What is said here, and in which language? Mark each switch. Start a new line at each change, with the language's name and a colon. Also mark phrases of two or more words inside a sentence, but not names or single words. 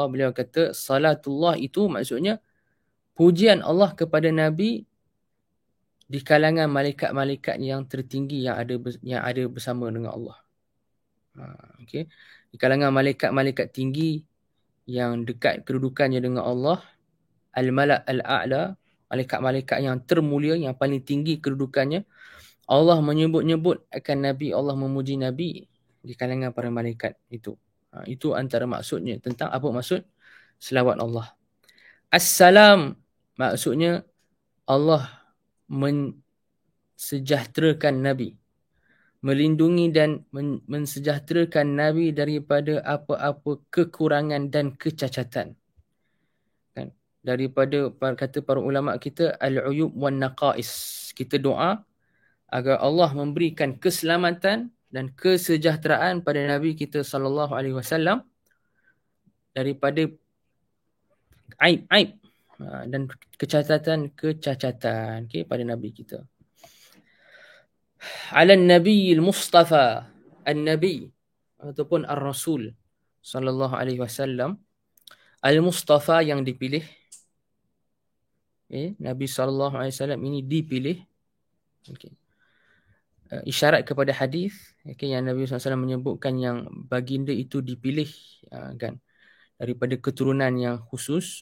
Malay: Beliau kata salatullah itu maksudnya pujian Allah kepada Nabi di kalangan malaikat-malaikat yang tertinggi yang ada bersama dengan Allah. Okey. Di kalangan malaikat-malaikat tinggi yang dekat kedudukannya dengan Allah,
Arabic: الملأ الأعلى,
Malay: malaikat-malaikat yang termulia, yang paling tinggi kedudukannya, Allah menyebut-nyebut akan Nabi, Allah memuji Nabi di kalangan para malaikat itu. Itu antara maksudnya tentang apa maksud selawat Allah. Assalam maksudnya Allah mensejahterakan Nabi, melindungi dan mensejahterakan Nabi daripada apa-apa kekurangan dan kecacatan. Kan? Daripada kata para ulama kita
Arabic: العيوب والنقائص.
Malay: Kita doa agar Allah memberikan keselamatan dan kesejahteraan pada Nabi kita
Arabic: صلى الله عليه وسلم
Malay: daripada aib-aib dan kecacatan-kecacatan, okey, pada Nabi kita.
Arabic: على النبي المصطفى,
Malay: An-Nabi ataupun Ar-Rasul
Arabic: صلى الله عليه وسلم,
Malay: Al-Mustafa yang dipilih. Nabi
Arabic: صلى الله عليه وسلم
Malay: ini dipilih. Okey. Isyarat kepada hadis, yang Nabi SAW menyebutkan yang baginda itu dipilih kan, daripada keturunan yang khusus.